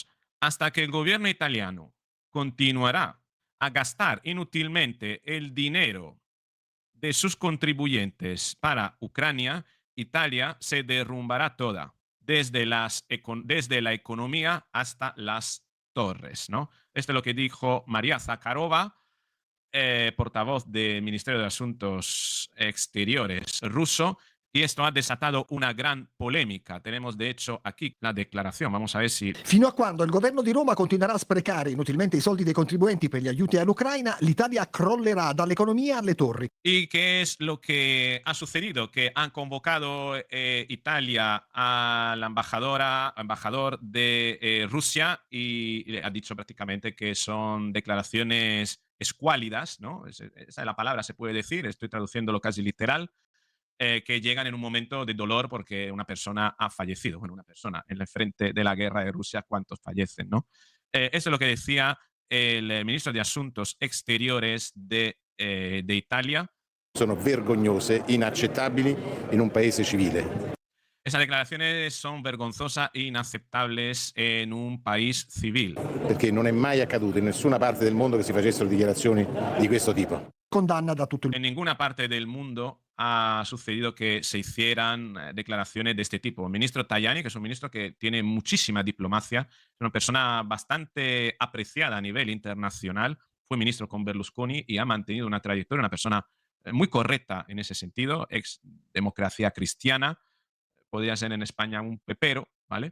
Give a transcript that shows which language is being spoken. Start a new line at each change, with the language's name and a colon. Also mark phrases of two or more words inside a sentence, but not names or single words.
Spanish: Hasta que el gobierno italiano continuará a gastar inútilmente el dinero de sus contribuyentes para Ucrania, Italia se derrumbará toda, desde la economía hasta las torres, ¿no? Esto es lo que dijo María Zakharova, portavoz del Ministerio de Asuntos Exteriores ruso, y esto ha desatado una gran polémica. Tenemos, de hecho, aquí la declaración. Vamos a ver si...
Italian: Fino a quando il governo di Roma continuerà a sprecare inutilmente i soldi dei contribuenti per gli aiuti all'Ucraina, l'Italia crollerà dall'economia alle torri.
Spanish: ¿Y qué es lo que ha sucedido? Que han convocado Italia al embajador de Rusia y le ha dicho prácticamente que son declaraciones escuálidas, ¿no? Esa es la palabra, se puede decir, estoy traduciéndolo casi literal, que llegan en un momento de dolor porque una persona ha fallecido. Bueno, una persona en el frente de la guerra de Rusia, ¿cuántos fallecen, no? Eso es lo que decía el ministro de Asuntos Exteriores de Italia.
Italian: Sono vergognose, inaccettabili in un paese civile.
Spanish: Esas declaraciones son vergonzosas e inaceptables en un país civil.
Italian: Perché non è mai accaduto in nessuna parte del mondo che si facessero dichiarazioni di questo tipo. Condanna da tutto il
Spanish: En ninguna parte del mundo ha sucedido que se hicieran declaraciones de este tipo. El ministro Tajani, que es un ministro que tiene muchísima diplomacia, es una persona bastante apreciada a nivel internacional, fue ministro con Berlusconi y ha mantenido una trayectoria, una persona muy correcta en ese sentido, ex democracia cristiana, podría ser en España un pepero, ¿vale?